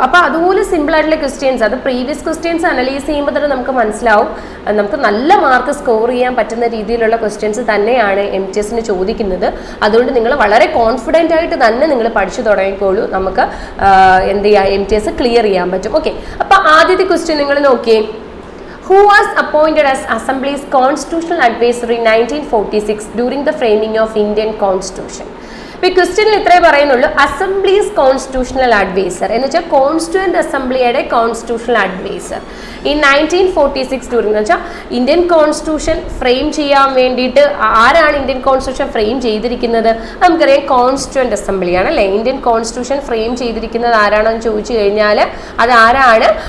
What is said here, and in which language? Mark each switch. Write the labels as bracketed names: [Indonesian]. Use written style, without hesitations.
[Malayalam] അപ്പോൾ അതുപോലെ സിമ്പിൾ ആയിട്ടുള്ള ക്വസ്റ്റ്യൻസ്, അത് പ്രീവിയസ് ക്വസ്റ്റ്യൻസ് അനലൈസ് ചെയ്യുമ്പോൾ തന്നെ നമുക്ക് മനസ്സിലാവും നമുക്ക് നല്ല മാർക്ക് സ്കോർ ചെയ്യാൻ പറ്റുന്ന രീതിയിലുള്ള ക്വസ്റ്റ്യൻസ് തന്നെയാണ് MTSന് ചോദിക്കുന്നത്. അതുകൊണ്ട് നിങ്ങൾ വളരെ കോൺഫിഡൻ്റ് ആയിട്ട് തന്നെ നിങ്ങൾ പഠിച്ചു തുടങ്ങിക്കോളൂ. നമുക്ക് എന്ത് ചെയ്യാം, MTS ക്ലിയർ ചെയ്യാൻ പറ്റും. ഓക്കെ, അപ്പോൾ ആദ്യത്തെ ക്വസ്റ്റ്യൻ നിങ്ങൾ നോക്കിയേ. [English] Who was appointed as Assembly's constitutional advisor in 1946 during the framing of Indian Constitution? [Malayalam] ഇപ്പോൾ ക്വസ്റ്റ്യനിൽ ഇത്രേ പറയുന്നുള്ളൂ, അസംബ്ലീസ് കോൺസ്റ്റിറ്റ്യൂഷണൽ അഡ്വൈസർ എന്ന് വെച്ചാൽ കോൺസ്റ്റിറ്റ്യൂവൻ്റ് അസംബ്ലിയുടെ കോൺസ്റ്റിറ്റ്യൂഷണൽ അഡ്വൈസർ ഈ 1946 എന്ന് വെച്ചാൽ ഇന്ത്യൻ കോൺസ്റ്റിറ്റ്യൂഷൻ ഫ്രെയിം ചെയ്യാൻ വേണ്ടിയിട്ട് ആരാണ് ഇന്ത്യൻ കോൺസ്റ്റിറ്റ്യൂഷൻ ഫ്രെയിം ചെയ്തിരിക്കുന്നത്? നമുക്കറിയാം, കോൺസ്റ്റിറ്റ്യൂവൻ്റ് അസംബ്ലിയാണ് അല്ലേ. ഇന്ത്യൻ കോൺസ്റ്റിറ്റ്യൂഷൻ ഫ്രെയിം ചെയ്തിരിക്കുന്നത് ആരാണെന്ന് ചോദിച്ചു കഴിഞ്ഞാൽ അത് ആരാണ്?